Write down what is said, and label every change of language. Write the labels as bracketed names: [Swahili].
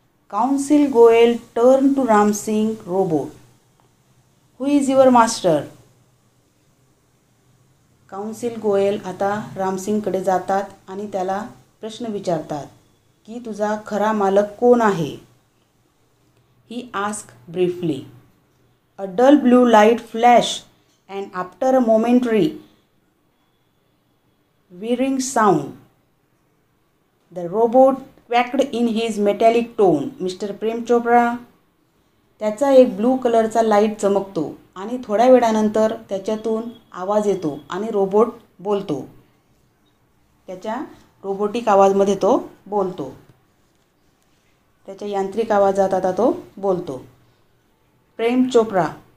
[English] Council Goyal turn to Ramsingh robot. Who is your master? [Marathi] Council Goyal आता रामसिंगकडे जातात आणि त्याला प्रश्न विचारतात की तुझा खरा मालक कोण आहे? [English] He ask briefly. A dull blue light flash and after a momentary whirring sound, the robot quacked in his metallic tone, Mr. Prem Chopra. [Marathi] त्याचा एक ब्लू कलरचा लाईट चमकतो आणि थोड्या वेळानंतर त्याच्यातून आवाज येतो आणि रोबोट बोलतो. त्याच्या रोबोटिक आवाजमध्ये तो बोलतो. त्याच्या यांत्रिक आवाजात आता तो बोलतो. प्रेम चोपडा.